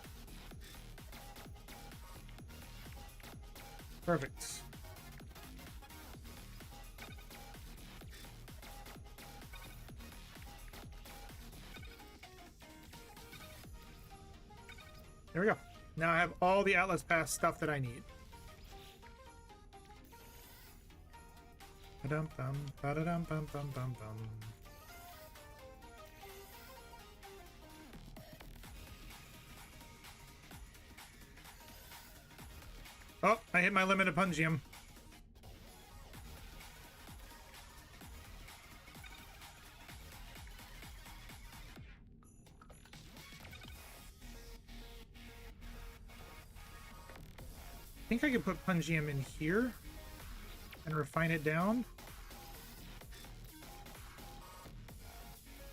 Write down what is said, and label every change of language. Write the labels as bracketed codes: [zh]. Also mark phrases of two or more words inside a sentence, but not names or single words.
[en] Perfect. There we go. Now I have all the Atlas Pass stuff that I need. Ba-dum-bum, ba-da-dum-bum-bum-bum-bum. Oh, I hit my limit of pungium. I think I could put pungium in here and refine it down.